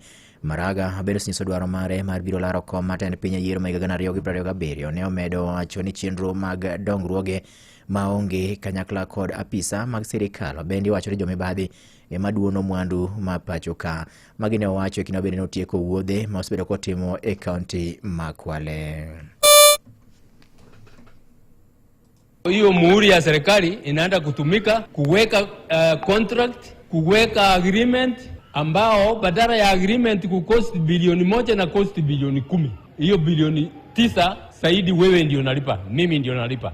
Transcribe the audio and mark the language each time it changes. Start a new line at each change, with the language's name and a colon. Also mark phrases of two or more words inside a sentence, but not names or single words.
Luo (Kenya and Tanzania): Maraga bende onyiso dwaro mare mar biro laro kom matend piny e yiero ma higa 2027. Ne omedo wacho ni chenro mag dongruoge maonge kanyakla kod apisa mag sirikal bende wacho ni jomibadhi ema duono mwandu ma pacho ka. Magi ne owacho kendo bende notieko wuodhe ma osebedo kotimo e kaunti ma Kwale.
Swahili: Hiyo muhuri ya serikali inaenda kutumika kuweka contract, kuweka agreement ambao badala ya agreement kukost bilioni 1 na cost bilioni 10. Hiyo bilioni 9 zaidi wewe ndio unalipa, mimi ndio nalipa.